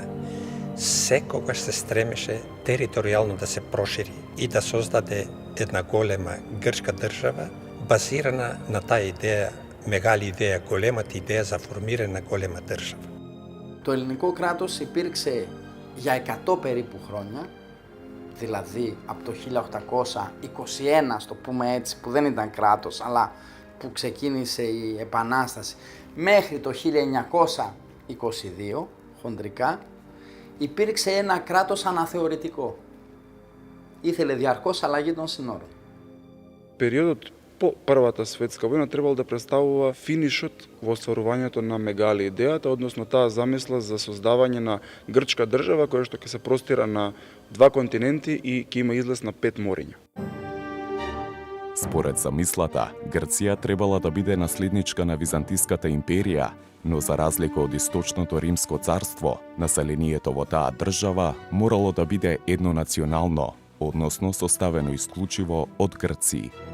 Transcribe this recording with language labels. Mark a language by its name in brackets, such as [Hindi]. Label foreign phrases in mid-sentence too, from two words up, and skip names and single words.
[Macedonian] секогаш се стремеше територијално да се прошири и да создаде една голема грчка држава базирана на таа идеја, μεγάλη идеја, големата идеја за формирање на голема држава. [Greek] Το ελληνικό κράτος υπήρξε για 100 περίπου χρόνια, δηλαδή από το 1821, στο πούμε έτσι, που δεν ήταν κράτος, αλλά που ξεκίνησε η Επανάσταση, μέχρι το 1922, χοντρικά, υπήρξε ένα κράτος αναθεωρητικό. Ήθελε διαρκώς αλλαγή των συνόρων. [Macedonian] Периодот по Првата светска војна требало да представува финишот во остварувањето на мегали идејата, односно таа замисла за создавање на грчка држава која што ќе се простира на 2 континенти и ќе има излез на 5 мориња. Според замислата, Грција требала да биде наследничка на Византиската империја, но за разлика од Источното Римско царство, населението во таа држава морало да биде еднонационално, односно составено исклучиво од Грци.